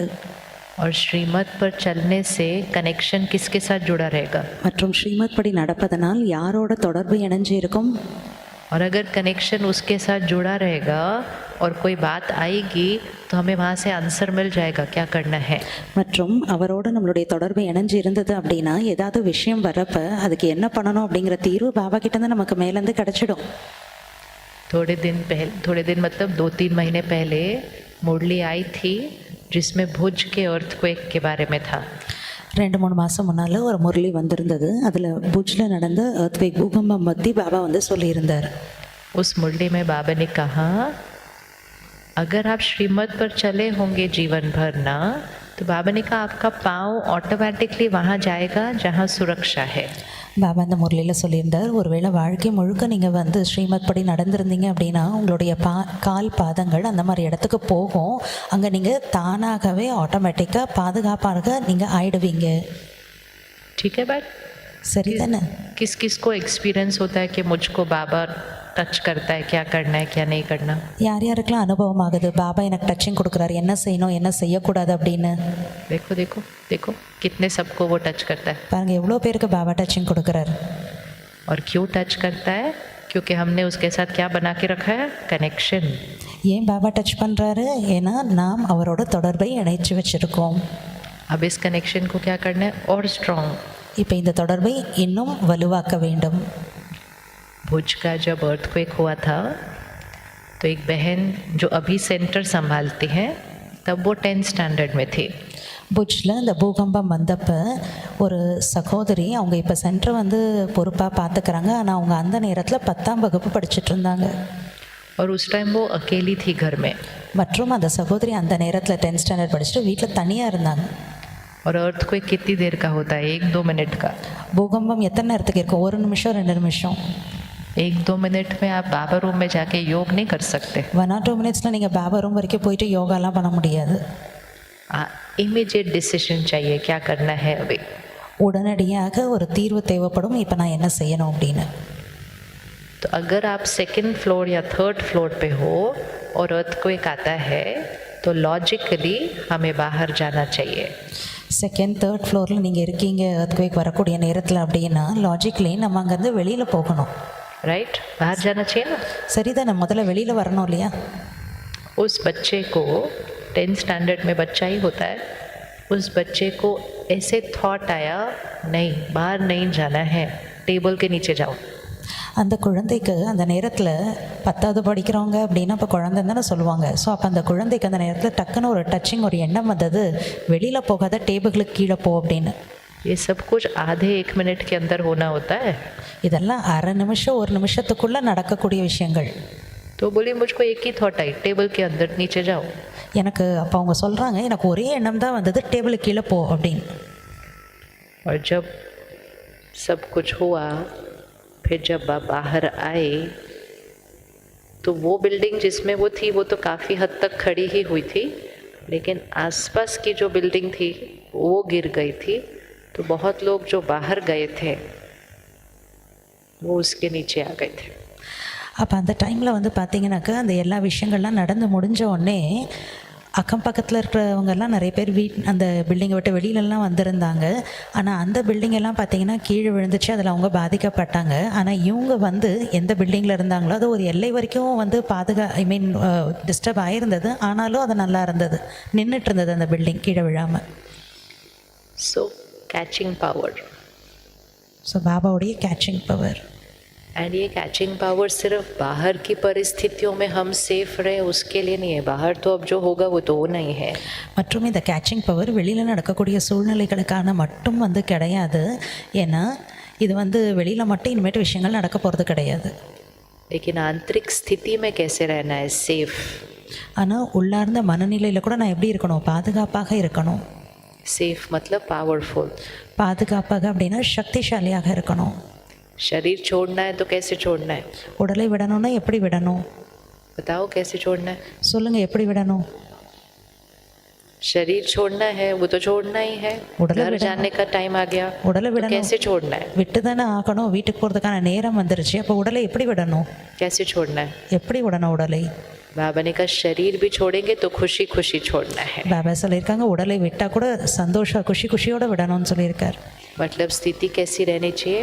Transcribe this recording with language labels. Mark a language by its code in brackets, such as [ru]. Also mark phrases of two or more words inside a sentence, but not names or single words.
[hi] और श्रीमत पर चलने से कनेक्शन किसके साथ जुड़ा रहेगा? [ta] மற்றும் ஸ்ரீமத் படி நடப்பதனால் யாரோட தொடர்பு இணைஞ்சு இருக்கும்? [hi] और अगर कनेक्शन उसके साथ जुड़ा रहेगा और कोई बात आएगी तो हमें वहाँ से आंसर मिल जाएगा क्या करना है। [ta] மற்றும் அவரோட நம்மளுடைய தொடர்பு இணைஞ்சு இருந்தது அப்படின்னா ஏதாவது விஷயம் வரப்ப அதுக்கு என்ன பண்ணணும் அப்படிங்கிற தீர்வு பாபா கிட்ட இருந்து நமக்கு மேலேருந்து கிடைச்சிடும். [hi] थोड़े दिन मतलब 2-3 महीने पहले मुरली आई थी जिसमें भुज के अर्थक्वेक के बारे में था। [ta] 2-3 மாதம் முன்னால் ஒரு முரளி வந்திருந்தது, அதில் புஜ்ல நடந்த earthquake பூகம்பம் பற்றி பாபா சொல்லியிருந்தார். [hi] उस मुरली में बाबा ने कहा, अगर आप श्रीमत पर चले होंगे जीवन भर ना, तो बाबा ने कहा आपका पाँव ऑटोमेटिकली वहाँ जाएगा जहाँ सुरक्षा है। [ta] பாபா இந்த முரளியில் சொல்லியிருந்தார், ஒருவேளை வாழ்க்கை முழுக்க நீங்கள் வந்து ஸ்ரீமத் படி நடந்திருந்தீங்க அப்படின்னா உங்களுடைய கால் பாதங்கள் அந்த மாதிரி இடத்துக்கு போகும். அங்கே நீங்கள் தானாகவே ஆட்டோமேட்டிக்காக பாதுகாப்பாக நீங்கள் ஆயிடுவீங்க. [hi] ठीक है बात [ta] சரி தானே? [hi] किस किस को एक्सपीरियंस होता है कि मुझको बाबा टच करता है, क्या करना है क्या नहीं करना? [ta] யார் யாருக்கெல்லாம் அனுபவம் ஆகுது பாபா எனக்கு டச்சிங் கொடுக்குறாரு, என்ன செய்யணும் என்ன செய்யக்கூடாது அப்படின்னு? [hi] देखो देखो देखो कितने सबको वो टच करता है. [ta] பாருங்க எவ்வளோ பேருக்கு பாபா டச்சிங் கொடுக்குறாரு. [hi] और क्यों टच करता है? क्योंकि हमने उसके साथ क्या बना के रखा है? कनेक्शन. [ta] ஏன் பாபா டச் பண்ணுறாரு? ஏன்னா நாம் அவரோட தொடர்பை இணைச்சி வச்சுருக்கோம். [hi] अब इस कनेक्शन को क्या करना है? और स्ट्रॉन्ग. [ta] இப்போ இந்த தொடர்பை இன்னும் வலுவாக்க வேண்டும். [hi] भुज का जब अर्थक्वेक हुआ था तो एक बहन जो अभी सेंटर संभालती हैं तब वो 10th स्टैंडर्ड में थी. [ta] புஜ்ல இந்த பூகம்பம் வந்தப்போ ஒரு சகோதரி அவங்க இப்போ சென்டர் வந்து பொறுப்பாக பார்த்துக்கிறாங்க. ஆனால் அவங்க அந்த நேரத்தில் 10ஆம் வகுப்பு படிச்சுட்டு இருந்தாங்க. [hi] और उस टाइम वो अकेली थी घर में. [ta] மற்றும் அந்த சகோதரி அந்த நேரத்தில் 10th ஸ்டாண்டர்ட் படிச்சுட்டு வீட்டில் தனியாக இருந்தாங்க. [hi] और अर्थक्वेक कितनी देर का होता है? 1-2 मिनट का. [ta] பூகம்பம் எத்தனை நேரத்துக்கு இருக்கும்? 1 நிமிஷம் 2 நிமிஷம். [hi] 1-2 मिनट में आप बाबा रूम में जाके योग नहीं कर सकते. [ta] 1 or 2 மினிட்ஸில் நீங்கள் பாபா ரூம் வரைக்கும் போயிட்டு யோகாலாம் பண்ண முடியாது. [en] immediate decision [hi] चाहिए क्या करना है अभी. [ta] உடனடியாக ஒரு தீர்வு தேவைப்படும், இப்போ நான் என்ன செய்யணும் அப்படின்னு. [hi] तो अगर आप 2nd फ्लोर या 3rd फ्लोर पे हो और अर्थक्वेक आता है तो लॉजिकली हमें बाहर जाना चाहिए. [ta] 2nd 3rd ஃப்ளோரில் நீங்கள் இருக்கீங்க எர்த்குவேக் வரக்கூடிய நேரத்தில் அப்படின்னா லாஜிக்கலி நம்ம அங்கேருந்து வெளியில் போகணும். [hi] राइट, बाहर जाना चाहिए ना. [ta] சரிதானே? முதல்ல வெளியில் வரணும் இல்லையா? [hi] उस बच्चे को 10th स्टैंडर्ड में बच्चा ही होता है, उस बच्चे को ऐसे थॉट आया नहीं बाहर नहीं जाना है, टेबल के नीचे जाओ. [ta] அந்த குழந்தைக்கு அந்த நேரத்தில் 10வது படிக்கிறவங்க அப்படின்னா இப்போ குழந்தைன்னு தானே சொல்லுவாங்க. ஸோ அப்போ அந்த குழந்தைக்கு அந்த நேரத்தில் டக்குன்னு ஒரு டச்சிங் ஒரு எண்ணம் வந்தது, வெளியில் போகாத டேபிளுக்கு கீழே போ அப்படின்னு. [hi] ये सब कुछ आधे 1 मिनट के अंदर होना होता है. [ta] இதெல்லாம் அரை நிமிஷம் 1 நிமிஷத்துக்குள்ளே நடக்கக்கூடிய விஷயங்கள். [hi] तो बोली मुझको एक ही थॉट आई, टेबल के अंदर नीचे जाओ. [ta] எனக்கு அப்போ அவங்க சொல்கிறாங்க எனக்கு ஒரே எண்ணம் தான் வந்தது, டேபிளுக்கு கீழே போ அப்படின்னு. [hi] और जब सब कुछ हुआ फिर जब बाहर आए तो वो बिल्डिंग जिसमें वो थी वो तो काफ़ी हद तक खड़ी ही हुई थी, लेकिन आसपास की जो बिल्डिंग थी वो गिर गई थी. तो बहुत लोग जो बाहर गए थे वो उसके नीचे आ गए थे. [ta] அப்போ அந்த டைமில் வந்து பார்த்திங்கனாக்கா அந்த எல்லா விஷயங்கள்லாம் நடந்து முடிஞ்ச உடனே அக்கம் பக்கத்தில் இருக்கிறவங்கெல்லாம் நிறைய பேர் அந்த பில்டிங்கை விட்டு வெளியிலலாம் வந்திருந்தாங்க. ஆனால் அந்த பில்டிங்கெல்லாம் பார்த்திங்கன்னா கீழே விழுந்துச்சு, அதில் அவங்க பாதிக்கப்பட்டாங்க. ஆனால் இவங்க வந்து எந்த பில்டிங்கில் இருந்தாங்களோ அது ஒரு எல்லை வரைக்கும் வந்து டிஸ்டர்ப் ஆகிருந்தது. ஆனாலும் அது நல்லா இருந்தது, நின்றுட்டு இருந்தது அந்த பில்டிங் கீழே விழாமல். [en] so catching power. ஸோ பாபாவுடைய catching power. [hi] एंड ये [en] catching power [hi] सिर्फ बाहर की परिस्थितियों में हम सेफ रहे उसके लिए नहीं है. बाहर तो अब जो होगा वो तो नहीं है. [ta] மற்றும் இந்த [en] catching power [ta] வெளியில் நடக்கக்கூடிய சூழ்நிலைகளுக்கான மட்டும் வந்து கிடையாது. ஏன்னா இது வந்து வெளியில் மட்டும் இனிமேட்டு விஷயங்கள் நடக்க போகிறது கிடையாது. [hi] लेकिन आंतरिक स्थिति में कैसे रहना है? सेफ. [ta] ஆனால் உள்ளார்ந்த மனநிலையில் கூட நான் எப்படி இருக்கணும்? பாதுகாப்பாக இருக்கணும். [hi] सेफ मतलब पावरफुल. [ta] பாதுகாப்பாக அப்படின்னா சக்திசாலியாக இருக்கணும். [hi] शरीर छोड़ना है तो कैसे छोड़ना है? [ta] உடலை விடணும்னா எப்படி விடணும்? [hi] बताओ कैसे छोड़ना है? [ta] சொல்லுங்கள் எப்படி விடணும்? [hi] शरीर छोड़ना है वो तो छोड़ना ही है. घर जाने का टाइम आ गया, [ta] உடலை விடணும். [hi] कैसे छोड़ना है? [ta] விட்டு தானே ஆகணும், வீட்டுக்கு போகிறதுக்கான நேரம் வந்துருச்சு. அப்போ உடலை எப்படி விடணும்? [hi] कैसे छोड़ना है? [ta] எப்படி விடணும் உடலை? [hi] बाबा ने कहा शरीर भी छोड़ेंगे तो खुशी खुशी छोड़ना है. [ta] பாபா சொல்லியிருக்காங்க உடலை விட்டால் கூட சந்தோஷம் குஷியோட விடணும்னு சொல்லியிருக்கார். [hi] मतलब स्थिति कैसी रहनी चाहिए?